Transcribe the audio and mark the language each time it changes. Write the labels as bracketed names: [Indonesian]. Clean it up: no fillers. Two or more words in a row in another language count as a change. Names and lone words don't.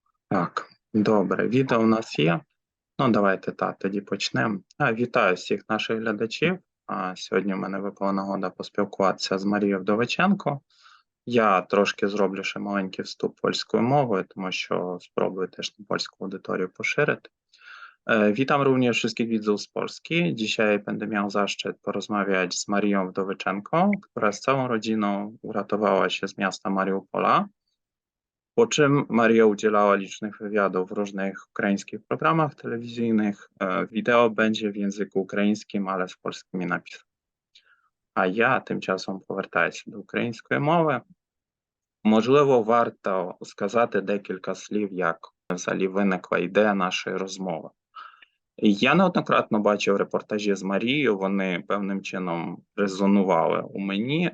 [Ukrainian] Так, добре, відео у нас є. Ну, давайте тоді почнемо. Вітаю всіх наших глядачів. Сьогодні в мене випала нагода поспілкуватися з Марією Вдовиченко. Я трошки зроблю ще маленький вступ польською мовою, тому що спробую теж на [Polish] pольską audytorię poszerzyć. Witam również wszystkich widzów z Polski. Dzisiaj będę miał zaszczyt porozmawiać z Marią Wdowyczenką, która z całą rodziną uratowała się z miasta Mariupola. Po czym Maria udzielała licznych wywiadów w różnych ukraińskich programach telewizyjnych. Wideo będzie w języku [Ukrainian] українським, але з польськими написами. А я тим часом повертаюся до української мови. Можливо, варто сказати декілька слів, як взагалі виникла ідея нашої розмови. Я неоднократно бачив репортажі з Марією, вони певним чином резонували у мені.